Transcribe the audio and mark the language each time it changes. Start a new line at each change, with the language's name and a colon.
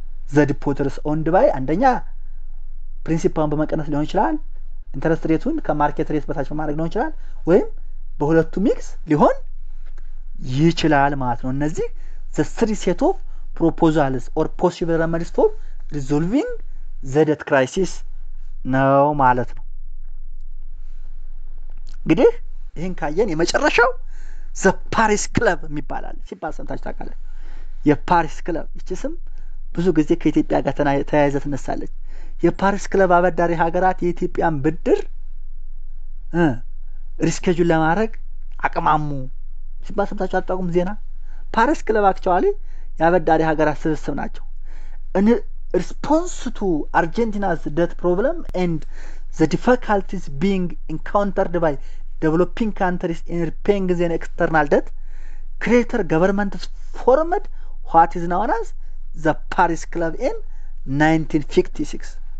English: the depositors owned by
Amharic: አንደኛ ፕሪንሲፓሉን በመቀነስ ሊሆን ይችላል፣ ኢንተረስት ሬቱን ከማርኬት ሬት በታች በማድረግ ሊሆን ይችላል፣ ወይም በሁለቱ ሚክስ ሊሆን ይችላል ማለት ነው። እነዚህ
English: the three set of proposals or possible remedies for resolving the debt crisis
Amharic: ነው ማለት ነው። እንግዲህ ይህን ካየን የመጨረሻው the Paris Club የሚባላል ሲባል ሰምታችሁ ታውቃለህ? የፓሪስ ክለብ ይቺ ስም ብዙ ጊዜ ከኢትዮጵያ ጋር ተያይዘ ትነሳለች። የፓሪስ ክለብ አበዳሪ ሀገራት የኢትዮጵያን ብድር ሪስኬጁል ለማድረግ አቅማሙ ሲባል ሰምታችሁ አታውቁም? ዜና ፓሪስ ክለብ አክቹአሊ የአበዳሪ ሀገራት ስብስብ ናቸው።
English: in response to Argentina's debt problem and the difficulties being encountered by developing countries in repaying their external debt, creator government formed what is known as the Paris Club in 1956።